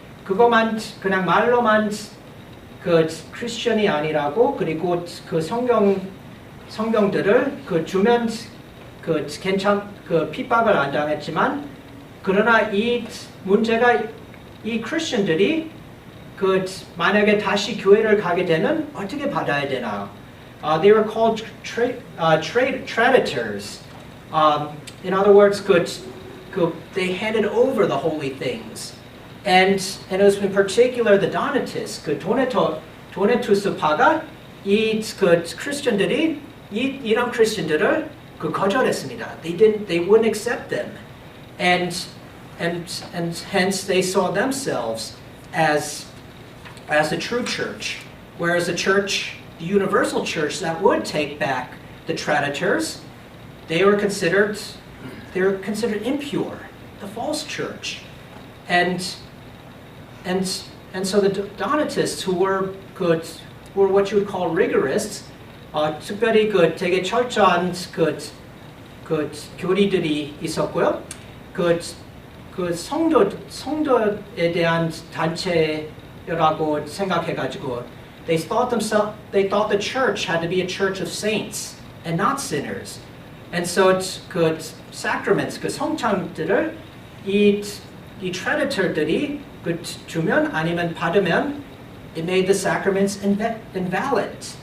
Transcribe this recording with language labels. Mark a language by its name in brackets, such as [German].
[Korean] 그것만 그냥 말로만 그 크리스천이 아니라고, 그리고 그 성경들을 주면 그 핍박을 안 당했지만, 그러나 이 문제가 이 크리스천들이 만약에 다시 교회를 가게 되면 어떻게 받아야 되나? [English] They were called traditors. In other words, they handed over the holy things. And it was in particular the Donatists, [Korean] 도네투스파가 크리스천들이 이런 크리스천들을 거절했습니다. [English] They wouldn't accept them, and hence they saw themselves as the true church, whereas the universal church that would take back the traditors, they were considered impure, the false church, and so the Donatists, who were what you would call rigorists, [Korean] 특별히 그 되게 철저한 그 교리들이 있었고요. 그 성도에 대한 단체라고 생각해가지고 [English] they thought the church had to be a church of saints and not sinners. [Korean] And so 그 sacraments, 그 성찬들을 이 traditor들이 그 주면 아니면 받으면 [English] it made the sacraments invalid.